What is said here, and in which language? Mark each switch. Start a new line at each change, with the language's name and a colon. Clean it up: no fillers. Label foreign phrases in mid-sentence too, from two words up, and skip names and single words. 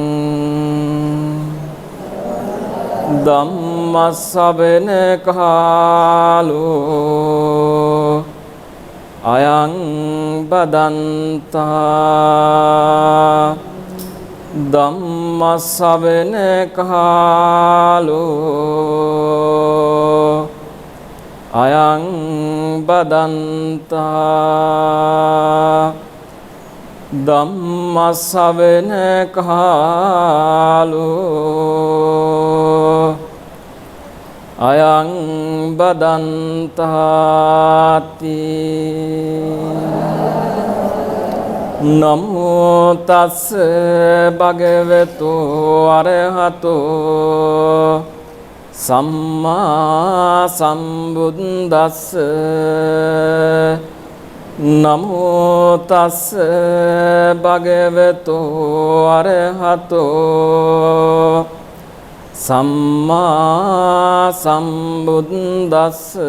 Pali: ධම්ම ශ්‍රවණ කාලෝ අයං බදන්තා ධම්ම ශ්‍රවණ කාලෝ අයං බදන්තා ධම්ම ශ්‍රවණ කාලෝ අයං බදන්තාති නමෝ තස්ස භගවතු අරහතෝ සම්මා සම්බුද්දස්ස නමෝ තස්ස භගවතු අරහතෝ සම්මා සම්බුද්දස්ස